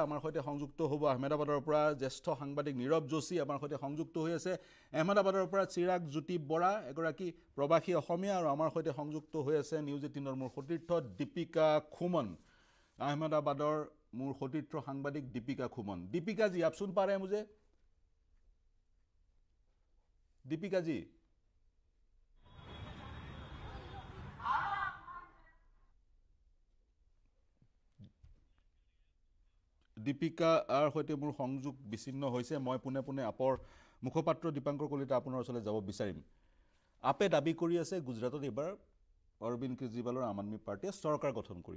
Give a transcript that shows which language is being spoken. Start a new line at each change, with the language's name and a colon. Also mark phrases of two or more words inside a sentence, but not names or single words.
Assamese: আমাৰ সৈতে সংযুক্ত হ'ব আহমেদাবাদৰ পৰা জ্যেষ্ঠ সাংবাদিক নীৰৱ যোশী। আমাৰ সৈতে সংযুক্ত হৈ আছে আহমেদাবাদৰ পৰা চিৰাগ জ্যোতি বৰা, এগৰাকী প্ৰৱাসী অসমীয়া। আৰু আমাৰ সৈতে সংযুক্ত হৈ আছে নিউজ 18ৰ মোৰ সতীৰ্থ দীপিকা খুমন, আহমেদাবাদৰ মোৰ সতীৰ্থ সাংবাদিক দীপিকা খুমন।
Hindi: दीपिका जी, आप सुन पा रहे हैं मुझे? दीपिका जी,
Assamese: দীপিকাৰ সৈতে মোৰ সংযোগ বিচ্ছিন্ন হৈছে। মই পোনে পোনে আপৰ মুখপাত্ৰ দীপাংকৰ কলিতা আপোনাৰ ওচৰলৈ যাব বিচাৰিম। আপে দাবী কৰি আছে গুজৰাটত এইবাৰ অৰবিন্দ কেজৰিৱালৰ আম আদমি পাৰ্টিয়ে চৰকাৰ গঠন কৰিব।